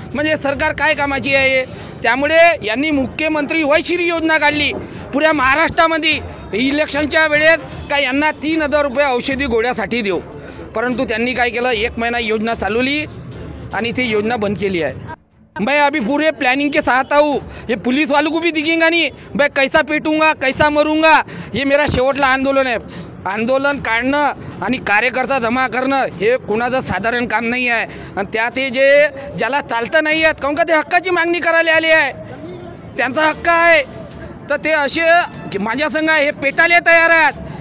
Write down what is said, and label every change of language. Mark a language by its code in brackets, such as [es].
[mr] म्हणजे सरकार काय कामाची आहे? त्यामुळे यांनी मुख्यमंत्री वयश्री योजना काढली पुऱ्या महाराष्ट्रामध्ये। इलेक्शनच्या वेळेस काय यांना 3000 रुपये औषधी गोळ्यासाठी देऊ, परंतु त्यांनी काय केलं? 1 महिना योजना चालवली आणि ती योजना बंद केली आहे। [hi] मैं अभी पूरे प्लानिंग के साथ हूँ। ये पुलिस वालों को भी दिखेगा नहीं, मैं कैसा पेटूंगा कैसा मरूंगा। [mr] ये मेरा शेवटला आंदोलन आहे। आंदोलन काढणं आणि कार्यकर्ता जमा करणं हे कोणाचं साधारण काम नाही आहे। आणि त्यात हे जे ज्याला चालतं नाही आहेत, काऊन का ते हक्काची मागणी करायला आली आहे, त्यांचा हक्क आहे, तर ते असे माझ्या संघ हे पेटायला तयार आहेत।